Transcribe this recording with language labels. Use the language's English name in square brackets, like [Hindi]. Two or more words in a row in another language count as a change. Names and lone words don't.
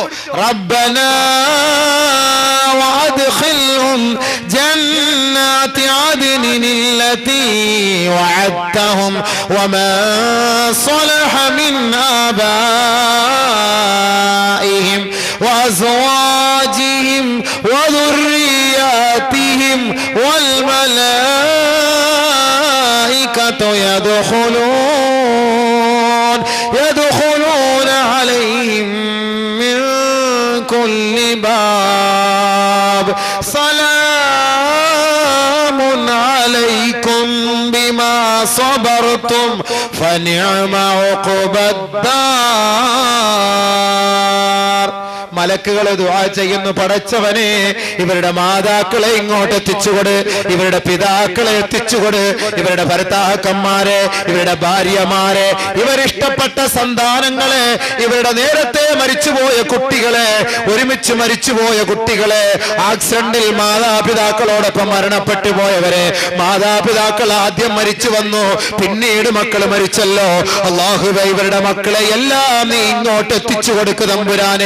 [Arabic] ربنا وأدخلهم جنات عدن التي وعدتهم ومن صلح من آبائهم وأزواجهم وذرياتهم والملائكة يدخلون عليهم من كل باب سلام عليكم بما صبرتم فنعم عقبى الدار. [Malayalam] മലക്കുകളെ ദുആ ചെയ്യുന്നു, പടച്ചവനെ ഇവരുടെ മാതാക്കളെ ഇങ്ങോട്ട് എത്തിച്ചുകൊട്, ഇവരുടെ പിതാക്കളെ എത്തിച്ചുകൊട്, ഇവരുടെ ഭർത്താക്കന്മാരെ, ഇവരുടെ ഭാര്യമാരെ, ഇവരിഷ്ടപ്പെട്ട സന്താനങ്ങളെ, ഇവരുടെ നേരത്തെ മരിച്ചുപോയ കുട്ടികളെ, ഒരുമിച്ച് മരിച്ചുപോയ കുട്ടികളെ, ആക്സിഡന്റിൽ മാതാപിതാക്കളോടൊപ്പം മരണപ്പെട്ടു പോയവരെ, മാതാപിതാക്കൾ ആദ്യം മരിച്ചു വന്നു, പിന്നീട് മക്കൾ മരിച്ചല്ലോ, അല്ലാഹുവേ ഇവരുടെ മക്കളെ എല്ലാം നീ ഇങ്ങോട്ട് എത്തിച്ചു കൊടുക്കു തമ്പുരാനേ.